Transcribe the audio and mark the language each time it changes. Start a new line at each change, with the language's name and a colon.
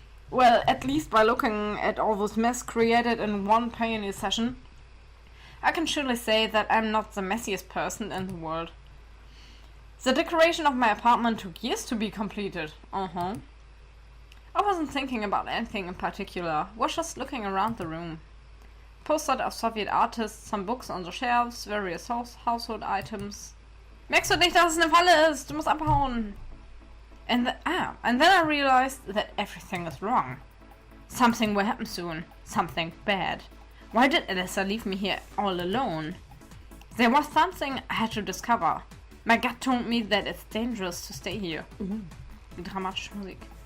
English: Well, at least by looking at all this mess created in one pioneer session, I can surely say that I'm not the messiest person in the world. The decoration of my apartment took years to be completed. I wasn't thinking about anything in particular, was just looking around the room. Posters of Soviet artists, some books on the shelves, various household items.
German: Merkst du nicht, dass es eine Falle ist? Du musst abhauen.
English: And then I realized that everything is wrong. Something will happen soon. Something bad. Why did Alyssa leave me here all alone? There was something I had to discover. My gut told me that it's dangerous to stay here.
German: Dramatische Musik.